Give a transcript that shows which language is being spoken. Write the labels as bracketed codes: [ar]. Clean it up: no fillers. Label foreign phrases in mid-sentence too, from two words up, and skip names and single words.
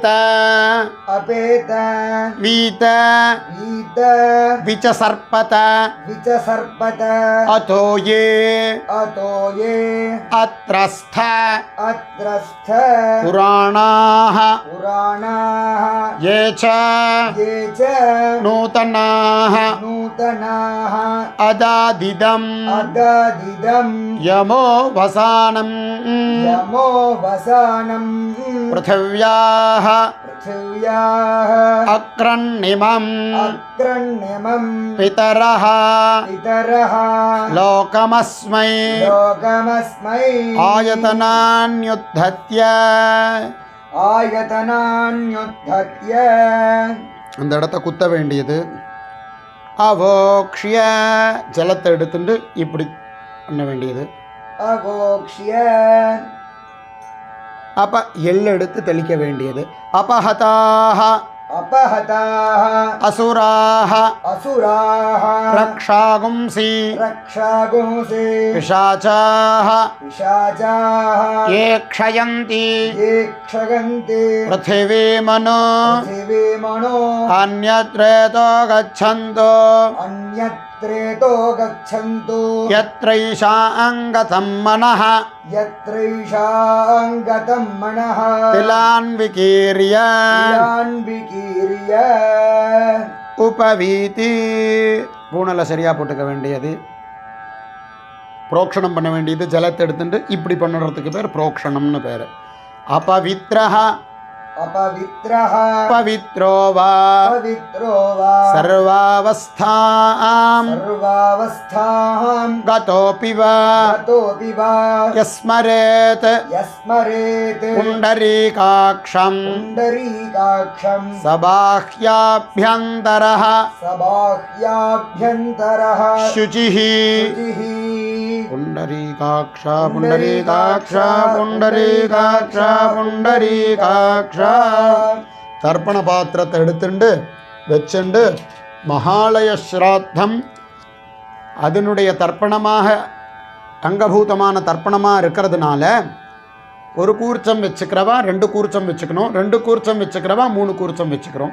[sa] अपेत वीत वीत विचसर्पत विचसर्पत अतोये अतोये अत्रस्थ अत्रस्थ पुराणाः पुराणाः ये च ये च नूतनाः नूतनाः अदादिदम् अदादिदं यमो वसानं यमो वसानं पृथिव्याः पृथिव्याः अक्रन्निमम् अग्रण्यमं पितरः पितरः लोकमस्मै लोकमस्मै आयतनान्युद्धत्य आयतनान्युद्धत्य [ta] அந்த இடத்த குத்த வேண்டியது. அவோக்ஷ்ய ஜலத்தை எடுத்துட்டு இப்படி பண்ண வேண்டியது. [sa] अवोक्ष्य [ta] அப்ப எள்ளு எடுத்து தெளிக்க வேண்டியது. [sa] अपहताः अपहताः असुराः असुराः रक्षांसि रक्षागुंसि पिशाचाः पिशाचाः ये क्षयन्ति ये क्षगन्ति पृथिवीमनो पृथिवीमनो अन्यत्रेतो गच्छन्तो अन्यत्रेतो गच्छन्तु यत्रैषाङ्गतं मनः यत्रैषाङ्गतं मनः तिलान् विकीर्य तिलान् विकीर्य [ta] उपवीति பூணலை சரியாக போட்டுக்க வேண்டியது. புரோக்ஷணம் பண்ண வேண்டியது. ஜலத்தை எடுத்துட்டு இப்படி பண்ணுறதுக்கு பேர் புரோக்ஷணம்னு பேர். [sa] अपवित्रः अपवित्रः पवित्रो वा पवित्रो वा सर्वावस्थां सर्वावस्थां गतोऽपि वा गतोऽपि वा यस्मरेत् यस्मरेत् पुण्डरीकाक्षं पुण्डरीकाक्षं सबाह्याभ्यन्तरः सबाह्याभ्यन्तरः शुचिः शुचिः पुण्डरीकाक्ष पुण्डरीकाक्ष पुण्डरीकाक्ष पुण्डरीकाक्ष [ta] தர்ப்பண பாத்திரத்தை எடுத்துண்டு வச்சுண்டு மகாலய ஸ்ராத்தம் அதனுடைய தர்ப்பணமாக அங்கபூதமான தர்ப்பணமாக இருக்கிறதுனால ஒரு கூர்ச்சம் வச்சுக்கிறவா 2 கூர்ச்சம் வச்சுக்கணும், 2 கூர்ச்சம் வச்சுக்கிறவா 3 கூர்ச்சம் வச்சுக்கிறோம்.